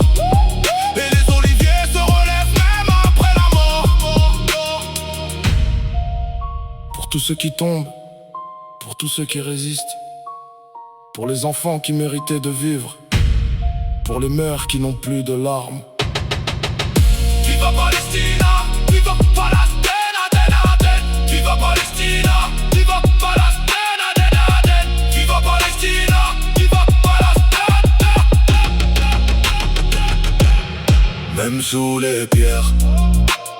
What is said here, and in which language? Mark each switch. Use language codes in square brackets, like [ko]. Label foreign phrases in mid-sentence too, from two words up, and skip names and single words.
[fr] Et les oliviers se relèvent même après la mort. Pour tous ceux qui tombent, pour tous ceux qui résistent. Pour les enfants qui méritaient de vivre. Pour les mères qui n'ont plus de larmes. [it] Viva Palestina, viva Palestina, Aden, Aden. Viva Palestina, viva Palestina, Aden, Aden. Viva Palestina, viva Palestina. [fr] Même sous les pierres.